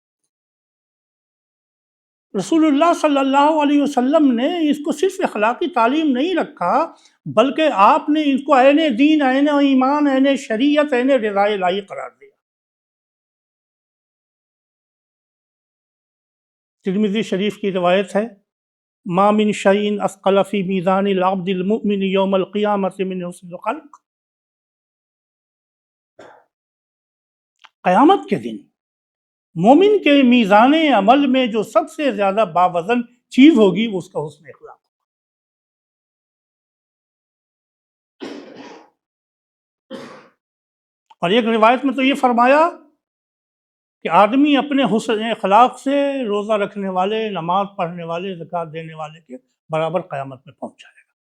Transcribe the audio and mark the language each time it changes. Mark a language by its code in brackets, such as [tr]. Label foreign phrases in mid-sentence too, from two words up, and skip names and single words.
[ur] رسول اللہ [ar] صلی اللہ علیہ وسلم [ur] نے اس کو صرف اخلاقی تعلیم نہیں رکھا، بلکہ آپ نے اس کو عین دین، عین ایمان، عین شریعت، عین رضا الہی قرار دیا۔ ترمذی شریف کی روایت ہے، [ar] ما من شیء اثقل فی میزان العبد المؤمن یوم القیامۃ من حسن الخلق۔ [ur] قیامت کے دن مومن کے میزان عمل میں جو سب سے زیادہ باوزن چیز ہوگی وہ اس کا حسن اخلاق۔ اور ایک روایت میں تو یہ فرمایا کہ آدمی اپنے حسن اخلاق سے روزہ رکھنے والے، نماز پڑھنے والے، زکوٰۃ دینے والے کے برابر قیامت میں پہنچ جائے گا۔